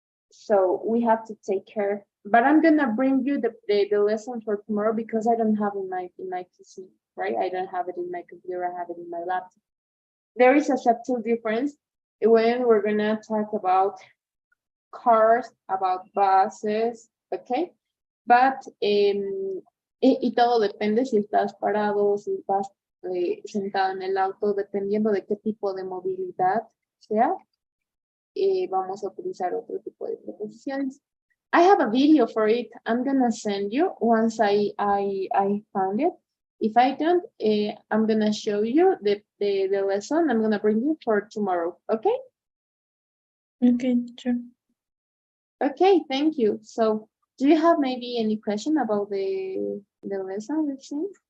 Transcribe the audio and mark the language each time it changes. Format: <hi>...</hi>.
<en>So we have to take care. But I'm gonna bring you the lesson for tomorrow because I don't have it in my PC, right? I don't have it in my computer. I have it in my laptop. There is a subtle difference when we're gonna talk about cars, about buses, okay?</en> <es>But y todo depende si estás parado, si estás sentado en el auto, dependiendo de qué tipo de movilidad sea, vamos a utilizar otro tipo de preposiciones.</es> <en>I have a video for it. I'm gonna send you once I found it. If I don't, I'm gonna show you the lesson I'm gonna bring you for tomorrow, okay? Okay, sure. Okay, thank you. So do you have maybe any question about the lesson we've seen?</en>